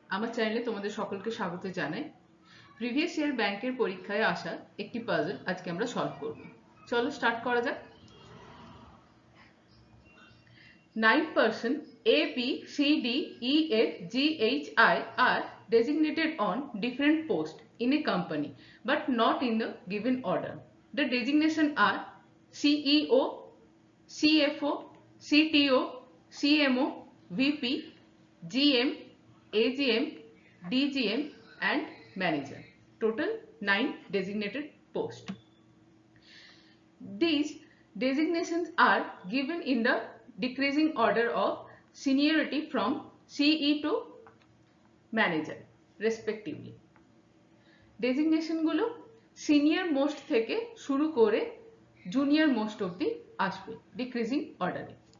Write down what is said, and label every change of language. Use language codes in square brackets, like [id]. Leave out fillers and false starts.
[bn] আমার চ্যানেলে তোমাদের সকলকে স্বাগত জানাই। প্রিভিয়াস ইয়ার ব্যাংকের পরীক্ষায় আসা একটি পাজল আজকে আমরা সলভ করব। চলো স্টার্ট করা যাক। [en] 9 person A, B, C, D, E, F, G, H, I are designated on different posts in a company but not in the given order. The designation are CEO, CFO, CTO, CMO, VP, GM, AGM, DGM and manager. Total 9 designated posts. These designations are given in the decreasing order of seniority from CE to manager respectively. [bn] Designation গুলো senior most থেকে শুরু করে junior most অবধি আসবে decreasing অর্ডারে।